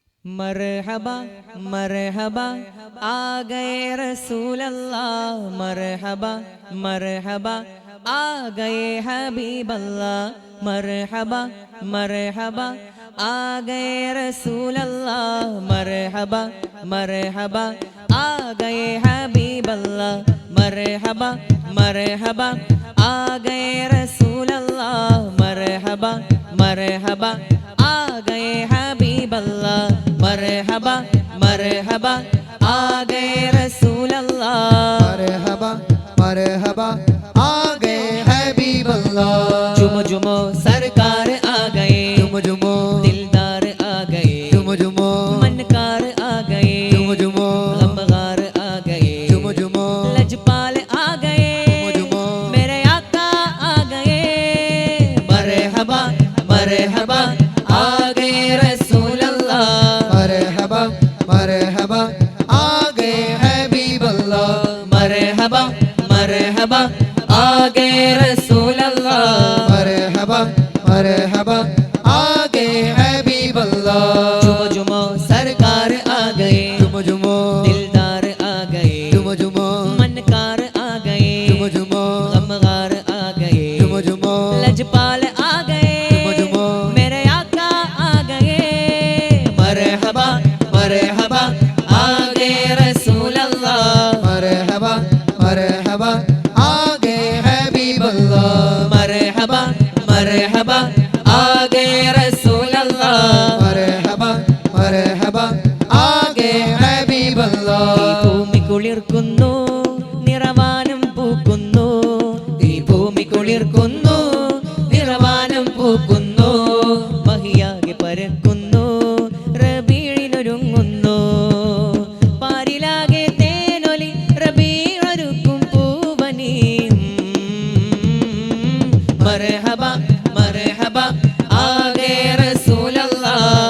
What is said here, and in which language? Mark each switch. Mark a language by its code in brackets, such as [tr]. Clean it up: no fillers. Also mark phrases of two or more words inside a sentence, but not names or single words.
[hi] मरहबा मरहबा आ गए रसूल अल्लाह, मरहबा मरहबा आ गए हबीब अल्लाह, मरहबा मरहबा आ गए रसूल अल्लाह, मरहबा मरहबा आ गए हबीब अल्लाह, मरहबा मरहबा आ गए रसूल अल्लाह, मरहबा मरहबा आ गए हबीब अल्लाह, मरहबा मरहबा आ गए रसूल अल्लाह, मरहबा मरहबा आ गए हबीब अल्लाह। जुमो जुमो सरकार आ गए, जुमो जुमो दिलदार आ गए, जुमो जुमो मनकार आ गए, जुमो जुमो गमगार आ गए, जुमो जुमो लजपाल आ गए, जुमो मेरे आका आ गए, मरहबा मरहबा आ गए रसूल अल्लाह, मरहबा मरहबा आ गए हबीब अल्लाह। मरहबा मरहबा आ गए रसूल अल्लाह, मरहबा मरहबा आ गए हबीब अल्लाह। जुमो जुमो सरकार आ गए, जुमो जुमो दिलदार आ गए, जुमो जुमो मनकार आ गए, जुमो जुमो गमगार आ गए, जुमो जुमो लजपाल आ गए, जुमो जुमो मेरे आका आ गए, मरहबा मरहबा आ गए रसूल अल्लाह, मरहबा मरहबा आ गए हबीब अल्लाह। मरहबा मरहबा आ गए रसूल अल्लाह, [ml] മർഹബ മർഹബ ആകെ ഹബീബ് അല്ലാഹ്. ഈ ഭൂമി കുളിർക്കുന്നു, നിറവാനം പൂക്കുന്നു, ഈ ഭൂമി കുളിർക്കുന്നു, നിറവാനം പൂക്കുന്നു, മഹിയാകെ പരക്കുന്നു, റബീഴിനൊരുങ്ങുന്നു, പാരിലാകെ തേനൊലി റബീഴൊരുക്കും പൂവനി, മർഹബ മർഹബ ആകെ റസൂൽ അല്ലാഹ്,